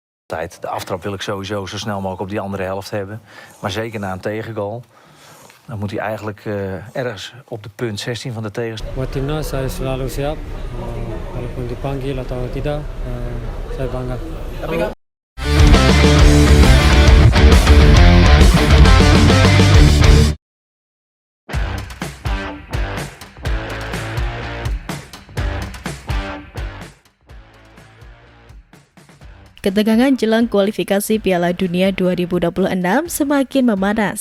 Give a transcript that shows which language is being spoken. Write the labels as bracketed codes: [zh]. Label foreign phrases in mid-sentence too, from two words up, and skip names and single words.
[nl] tijd. De aftrap wil ik sowieso zo snel mogelijk op die andere helft hebben. Maar zeker na een tegengoal. Dan moet hij eigenlijk ergens op de punt 16 van de tegenstander. [id] Buat timnas saya selalu siap, walaupun dipanggil atau tidak, saya bangga. Ketegangan jelang kualifikasi Piala Dunia 2026 semakin memanas.